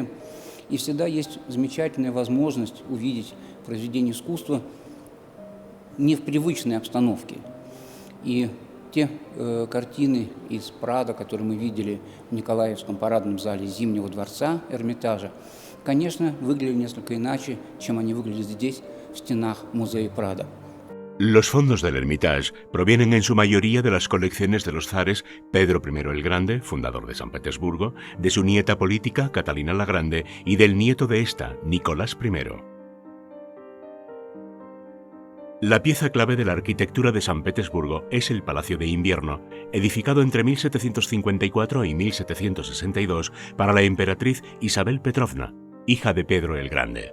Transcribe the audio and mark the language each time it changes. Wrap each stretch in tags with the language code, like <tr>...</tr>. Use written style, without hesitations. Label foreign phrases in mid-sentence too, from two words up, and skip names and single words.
<ru>И всегда есть замечательная возможность увидеть произведение искусства не в привычной обстановке. И те картины из Прадо, которые мы видели в Николаевском парадном зале Зимнего дворца Эрмитажа, конечно, выглядели несколько иначе, чем они выглядят здесь, в стенах музея Прадо.</ru> <es>Los fondos del Hermitage provienen en su mayoría de las colecciones de los zares Pedro I el Grande, fundador de San Petersburgo, de su nieta política Catalina la Grande y del nieto de esta, Nicolás I. La pieza clave de la arquitectura de San Petersburgo es el Palacio de Invierno, edificado entre 1754 y 1762 para la emperatriz Isabel Petrovna, hija de Pedro el Grande.</es>